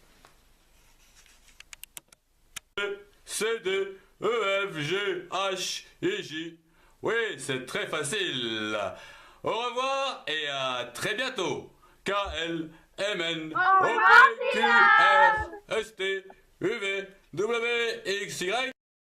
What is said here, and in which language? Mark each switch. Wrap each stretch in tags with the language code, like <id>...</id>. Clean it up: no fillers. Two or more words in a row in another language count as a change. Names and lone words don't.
<fr>C, D, E, F, G, H et J. Oui, c'est très facile. Au revoir et à très bientôt. K, L, M, N, O, P, Q, R, S, T, U, V, W, X, Y.</fr>